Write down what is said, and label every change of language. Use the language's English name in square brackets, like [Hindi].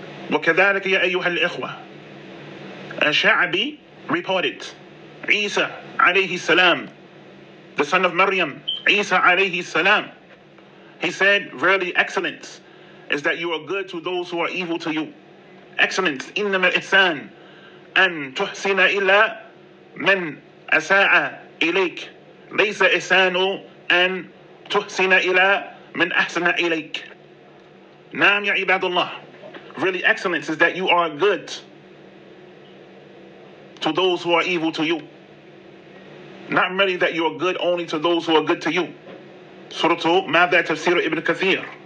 [Arabic] وَكَذَلِكَ يَا أَيُّهَا الْإِخْوَةِ, [English] Sha'bi reported, Isa alayhi salam, the son of Maryam, Isa alayhi salam, he said, verily excellence is that you are good to those who are evil to you. [Arabic] Excellence, إنما الإحسان أن تحسن إلى من أساء إليك ليس إحسان أن تحسن إلى من أحسن إليك. نعم يا عباد الله. [English] Really excellence is that you are good to those who are evil to you. Not merely that you are good only to those who are good to you. Surah ماذا تفسير Ibn Kathir.